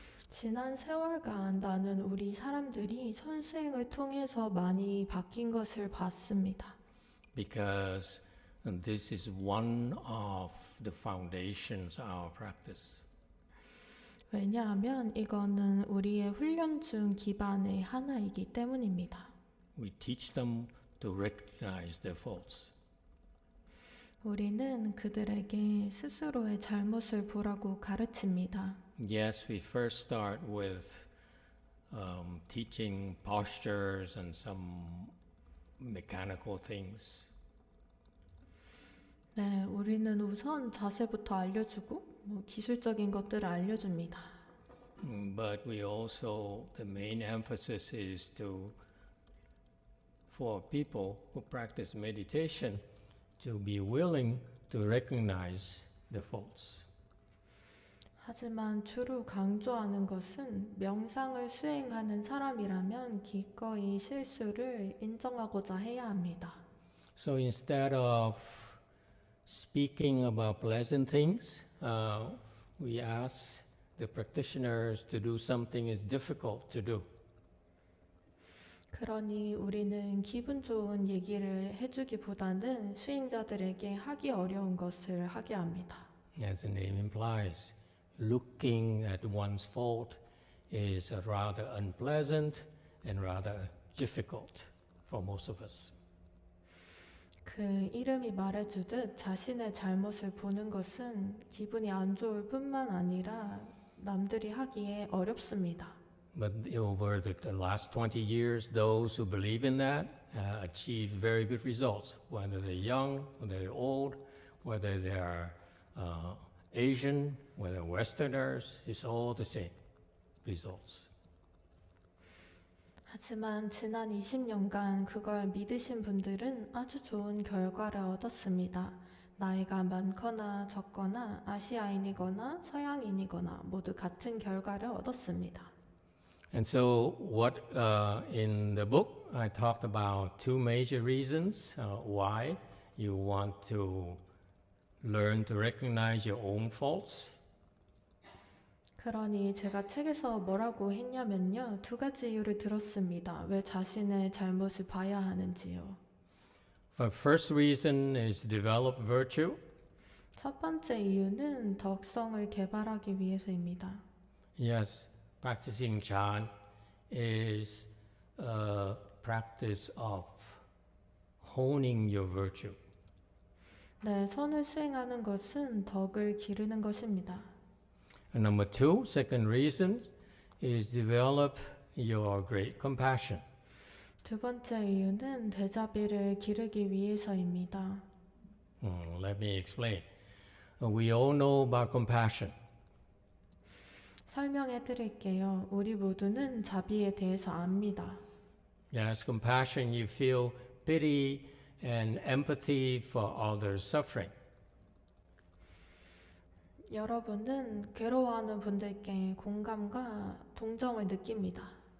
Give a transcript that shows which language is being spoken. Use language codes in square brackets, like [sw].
[ko] 지난 세월간 나는 우리 사람들이 선수행을 통해서 많이 바뀐 것을 봤습니다. [en] Because this is one of the foundations of our practice. [ko] 왜냐하면 이거는 우리의 훈련 중 기반의 하나이기 때문입니다. [en] We teach them to recognize their faults. [ko] 우리는 그들에게 스스로의 잘못을 보라고 가르칩니다. [en] Yes, we first start with teaching postures and some mechanical things. [ko] 네, 우리는 우선 자세부터 알려주고 기술적인 것들을 알려줍니다. [en] But we also, the main emphasis is for people who practice meditation to be willing to recognize the faults. [ko] 하지만 주로 강조하는 것은 명상을 수행하는 사람이라면 기꺼이 실수를 인정하고자 해야 합니다. [en] So instead of speaking about pleasant things, we ask the practitioners to do something is difficult to do. [ko] 그러니 우리는 기분 좋은 얘기를 해주기보다는 수행자들에게 하기 어려운 것을 하게 합니다. [en] As the name implies, looking at one's fault is rather unpleasant and rather difficult for most of us. [ko] 그 이름이 말해주듯 자신의 잘못을 보는 것은 기분이 안 좋을 뿐만 아니라 남들이 하기에 어렵습니다. [en] But over the last 20 years, those who believe in that achieve very good results, whether they're young, whether they're old, whether they're Asian, whether Westerners, it's all the same results. [ko] 하지만 지난 20년간 그걸 믿으신 분들은 아주 좋은 결과를 얻었습니다. 나이가 많거나 적거나 아시아인이거나 서양인이거나 모두 같은 결과를 얻었습니다. [en] And so, what in the book I talked about two major reasons why you want to learn to recognize your own faults. [ko] 그러니 제가 책에서 뭐라고 했냐면요. 두 가지 이유를 들었습니다. 왜 자신의 잘못을 봐야 하는지요. [en] The first reason is to develop virtue. [ko] 첫 번째 이유는 덕성을 개발하기 위해서입니다. [en] Yes, practicing Chan is a practice of honing your virtue. [ko] 네, 선을 수행하는 것은 덕을 기르는 것입니다. [en] And number two, second reason is develop your great compassion. [ko] 두 번째 이유는 대자비를 기르기 위해서입니다. [en] Let me explain. We all know about compassion. [ko] 설명해 드릴게요. 우리 모두는 자비에 대해서 압니다. [en] Yes, compassion, you feel pity and empathy for others' suffering. [ko] 여러분은 괴로워하는 분들께 공감과 동정을 느낍니다.